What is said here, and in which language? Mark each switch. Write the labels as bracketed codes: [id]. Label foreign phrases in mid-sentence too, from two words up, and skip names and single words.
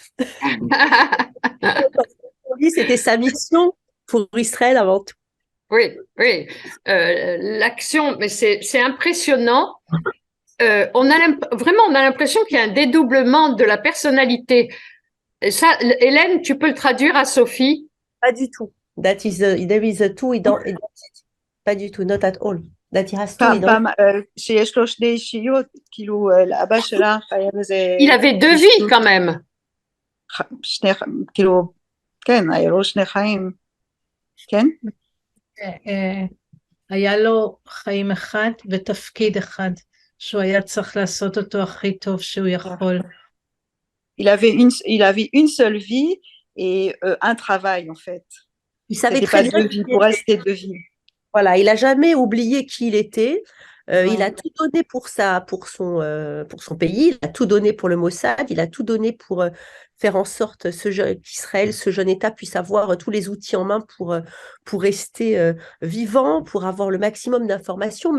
[fr] Pour lui, c'était sa mission pour Israël avant tout. Oui, oui. L'action, mais c'est impressionnant. Vraiment, on a l'impression qu'il y a un dédoublement de la personnalité. Et ça, Hélène, tu peux le traduire à Sophie? Pas du tout. [en] There is a two identity. [fr] pas du tout, [en] not at all. That he has two identity. [he] שיש לו שני אישיות, כאילו לאבא שלך היה לזה... [fr] Il avait deux vies quand même. [he] כאילו, כן, היה לו שני חיים, כן? היה לו חיים אחד ותפקיד אחד, שהוא היה צריך לעשות אותו הכי טוב שהוא יכול. [fr] Il avait une seule vie et un travail, en fait. Il savait C'était très pas bien deux vies, pour elle, c'était deux vies. Voilà, il a jamais oublié qui il était. Il a tout donné pour son pays, il a tout donné pour le Mossad, il a tout donné pour faire en sorte qu'Israël, ce jeune État, puisse avoir tous les outils en main pour rester vivant, pour avoir le maximum d'informations.